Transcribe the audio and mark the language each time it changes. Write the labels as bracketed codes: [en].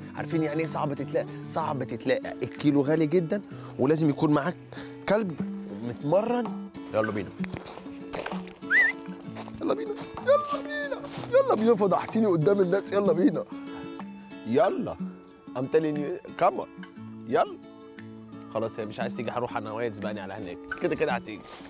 [ar] عارفين يعني ايه صعب تتلاقى؟ صعب تتلاقى، الكيلو غالي جدا ولازم يكون معاك كلب متمرن. يلا بينا يلا بينا يلا بينا يلا بينا، فضحتيني قدام الناس، يلا بينا يلا. [en] I'm telling you come on، يلا. [ar] خلاص هي مش عايز تيجي، هروح انا وهي تسبقني على هناك، كده كده هتيجي.